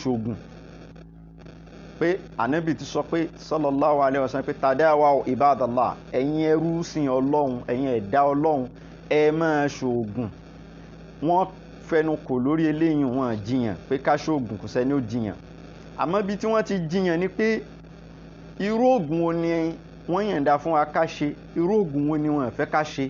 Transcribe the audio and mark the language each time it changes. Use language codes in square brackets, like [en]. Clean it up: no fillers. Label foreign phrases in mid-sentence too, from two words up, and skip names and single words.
[yo] ṣoògùn pé ànábì ti sọ pé [ar] صلى الله عليه وسلم [yo] pé [ar] تداووا عباد الله [yo] ẹ̀yin ẹrú sìn Ọlọ́run ẹ̀yin ẹ̀dá Ọlọ́run ẹ máa ṣoògùn. Wọ́n fẹnu kò lórí eléyìí, wọn jiyàn pé ká ṣoògùn, kò sẹ́ni ó jiyàn. Àmọ́ bí tí wọ́n ti jiyàn ni pé irú oògùn wo ni wọ́n yànda fún wa ká ṣe, irú oògùn wo ni wọ́n fẹ́ ká ṣe.